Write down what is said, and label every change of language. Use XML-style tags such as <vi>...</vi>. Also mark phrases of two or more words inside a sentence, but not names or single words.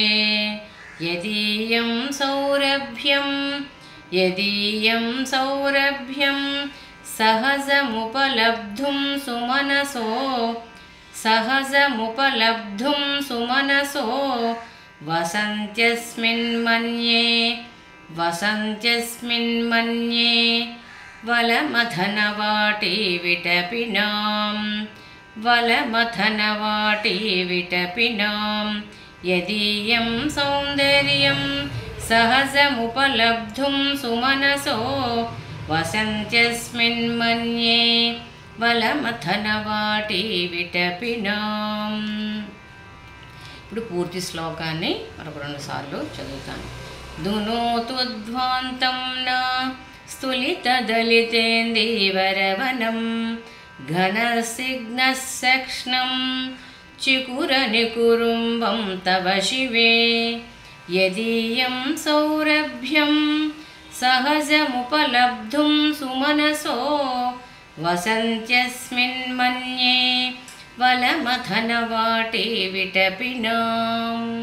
<sa>यदीयं सौरभ्यं सहजमुपलब्धुं सुमनसो वसन्त्यस्मिन्मन्ये वलमथनवाटी विटपिनां. यदीयं सौन्दर्यं सहजमुपलब्धुं सुमनसो वसन्त्यस्मिन्मन्ये वलमथनवाटी विटपिनां.</sa> <te>ఇప్పుడు పూర్తి శ్లోకాన్ని మరొక 2 సార్లు చదువుతాను.</te> <sa>ధునోతు ధ్వాంతం నా స్థులితదలితేందీవరవనం. घनस्निग्धशक्ष्णं चिकुरनिकुरुम्बं तव शिवे. यदीयं सौरभ्यं सहजमुपलब्धुं सुमनसो वसन्त्यस्मिन्मन्ये वलमथनवाटी विटपिनां.</sa>